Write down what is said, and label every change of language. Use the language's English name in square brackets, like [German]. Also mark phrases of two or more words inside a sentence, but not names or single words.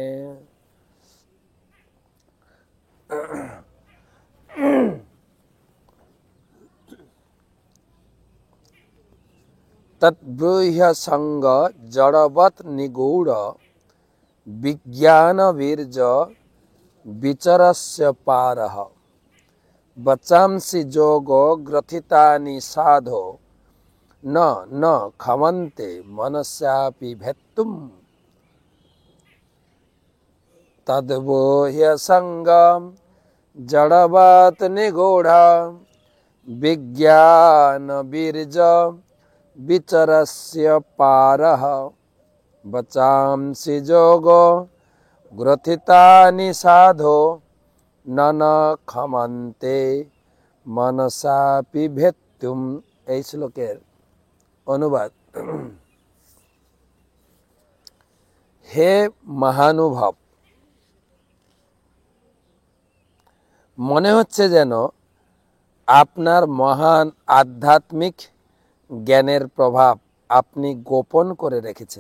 [Sanskrit] তদ্ব্রূহ্য সঙ্গ জড়বৎ নিগূঢ় বিজ্ঞান বীর্য বিচরস্য পারঃ। বচাংসি যোগ গ্রথিতানি সাধো ন ন ক্ষমন্তে মনস্যাপি ভেত্তুম। তদ্ব্রূহ্য সঙ্গ জড়বৎ নিগূঢ় বিজ্ঞান বীর্য বিচরস্য পারঃ। বচাংসি যোগ গ্রথিতানি সাধো ন ন ক্ষমন্তে মনসাপি ভেত্তুম। [Bangla] এই শ্লোকের অনুবাদ। হে মহানুভব, মনে হচ্ছে যেন আপনার মহান আধ্যাত্মিক জ্ঞানের প্রভাব আপনি গোপন করে রেখেছেন।